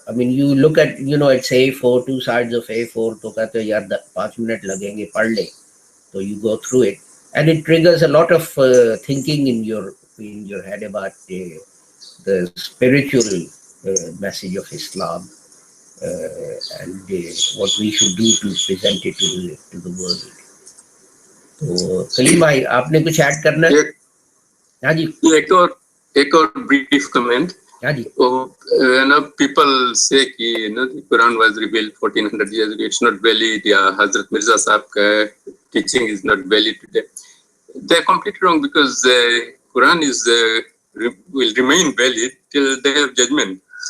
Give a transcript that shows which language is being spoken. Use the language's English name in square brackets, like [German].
[English] I mean, you look at, it's A4, two sides of A4, [Hindi] तो कहते हो यार 5 मिनट लगेंगे पढ़ ले, [English] so you go through it, and it triggers a lot of thinking in your head about the spiritual message of Islam, and what we should do to present it to the world. [Hindi] तो कलीम भाई आपने कुछ add करना है? हाँ जी, एक और [English] brief comment. [Hindi] हाँ जी. [English] People say कि the Quran was revealed 1400 years ago, it's not valid, या Hazrat Mirza साहब का teaching is not valid today. They're completely wrong, because the Quran will remain valid till day of judgment.